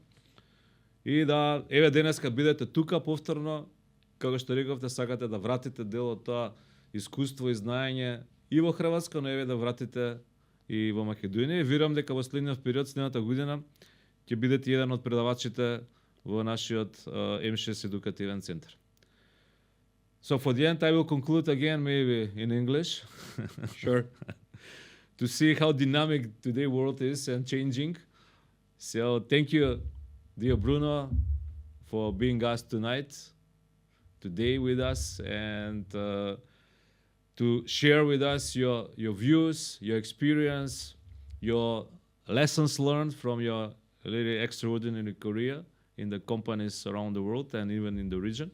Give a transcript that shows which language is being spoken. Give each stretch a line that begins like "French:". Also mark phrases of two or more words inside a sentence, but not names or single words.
Macedonian: И да, еве денеска бидете тука повторно, како што рековте, сакате да вратите дел од тоа искуство и знаење и во Хрватска, но еве да вратите и во Македонија. Верувам дека во следниот период, следната година, ќе бидете еден од предавачите во нашиот M6 едукативен центар.
English: So for the end, I will conclude again maybe in English. Sure. To see how dynamic today world is and changing. So thank you, dear Bruno, for being us tonight, today with us, and to share with us your views, your experience, your lessons learned from your really extraordinary career in the companies around the world and even in the region.